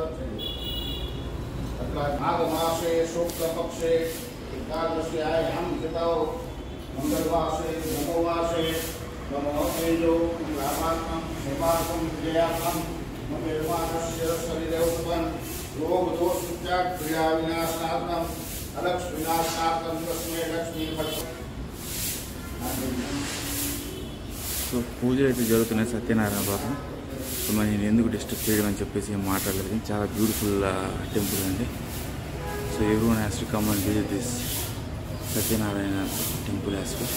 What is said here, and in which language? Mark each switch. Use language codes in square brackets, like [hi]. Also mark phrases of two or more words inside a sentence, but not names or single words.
[sa] तत्र माघमासे शुक्लपक्षे एकादश्यायां तिथौ मंगलवासे नवमासे नमो तेजो लाभार्थं सेवार्थं विजयार्थं मंगलमासस्य शरीरे उत्पन्न रोग दोष त्याग क्रिया विनाशार्थं अलक्ष विनाशार्थं तस्मै लक्ष्मी भक्त। [te] సో పూజ అయితే జరుగుతున్నాయి సత్యనారాయణ వ్రతం. సో మరి నేను ఎందుకు డిస్టర్బ్ చేయడం అని చెప్పేసి ఏం మాట్లాడలేదు. చాలా [en] beautiful temple [te] అండి. [en] So everyone has to come and visit this Satyanarayana temple has to.